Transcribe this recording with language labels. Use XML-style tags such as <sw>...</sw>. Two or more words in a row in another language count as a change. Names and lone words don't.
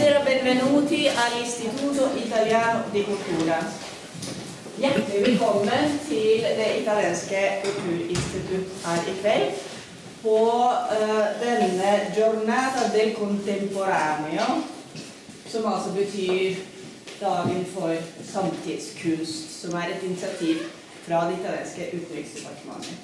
<it>benvenuti all'Istituto Italiano di Cultura.</it> <no>Hjertelig velkommen til det italienske kulturinstitutt her i kveld på denne Giornata del Contemporaneo, som altså betyr dagen for samtidskunst, som et initiativ fra det italienske utenriksdepartementet.</no>